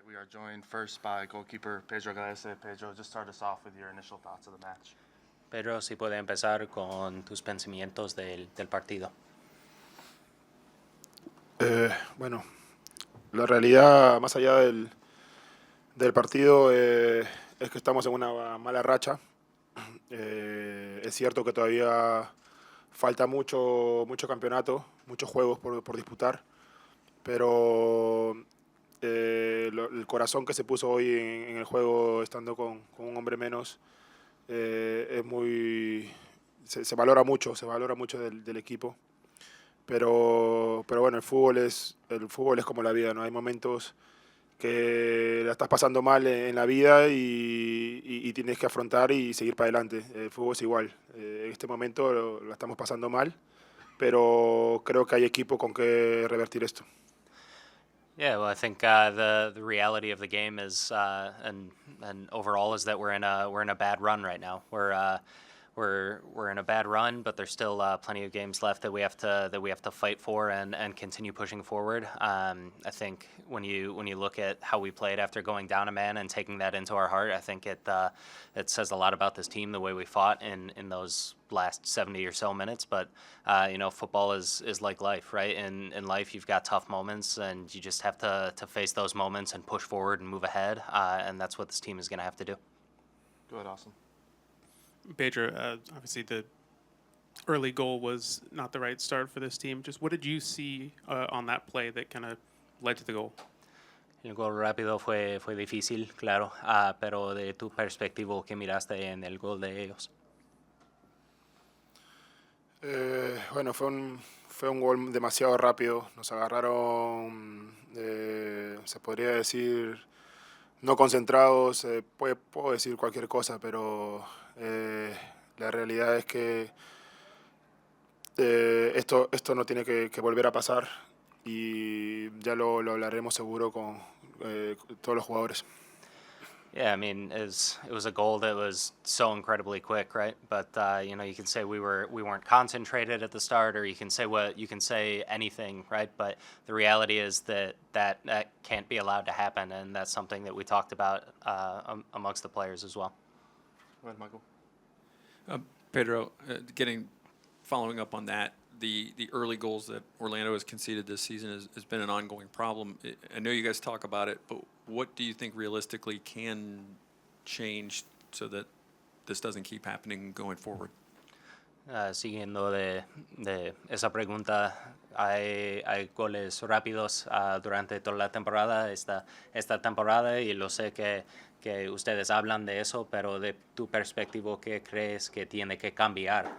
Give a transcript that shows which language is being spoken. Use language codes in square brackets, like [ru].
[en] joined first by goalkeeper Pedro Gallese. Pedro, just start us off with your initial thoughts of the match. [es] Pedro, si puede empezar con tus pensamientos del partido. Bueno, la realidad, más allá del partido, es que estamos en una mala racha. Es cierto que todavía falta mucho campeonato, muchos juegos por disputar, pero el corazón que se puso hoy en el juego, estando con un hombre menos, es se valora mucho del equipo. Pero bueno, el fútbol es como la vida, ¿no? Hay momentos que la estás pasando mal en la vida y tienes que afrontar y seguir para adelante. El fútbol es igual. En este momento la estamos pasando mal, pero creo que hay equipo con que revertir esto. [en] Yeah, well, I think the reality of the game is and overall is that we're in a bad run right now. We're in a bad run, but there's still plenty of games left that we have to fight for and continue pushing forward. I think when you look at how we played after going down a man and taking that into our heart, I think it says a lot about this team, the way we fought in those last 70 or so minutes. But football is like life, right? In life, you've got tough moments, and you just have to face those moments and push forward and move ahead. And that's what this team is going to have to do. Go ahead, Austin. Pedro, obviously the early goal was not the right start for this team. Just what did you see on that play that kind of led to the goal? [es] El gol rápido fue difícil, claro, pero de tu perspectiva, ¿qué miraste en el gol de ellos? Bueno, fue un gol demasiado rápido. Nos agarraron, se podría decir, no concentrados. Puedo decir cualquier cosa, pero la realidad es que esto no tiene que volver a pasar, y ya lo hablaremos seguro con todos los jugadores. [en] Yeah, I mean, it was a goal that was so incredibly quick, right? But you can say we weren't concentrated at the start, or you can say anything, right? But the reality is that can't be allowed to happen, and that's something that we talked about amongst the players as well. Go ahead, Michael. Pedro, following up on that, the early goals that Orlando has conceded this season has been an ongoing problem. I know you guys talk about it, but what do you think realistically can change so that this doesn't keep happening going forward? [es] Siguiendo de esa pregunta, hay goles rápidos durante toda la temporada, esta temporada, y lo sé que ustedes hablan de eso, pero de tu perspectiva, ¿qué crees que tiene que cambiar?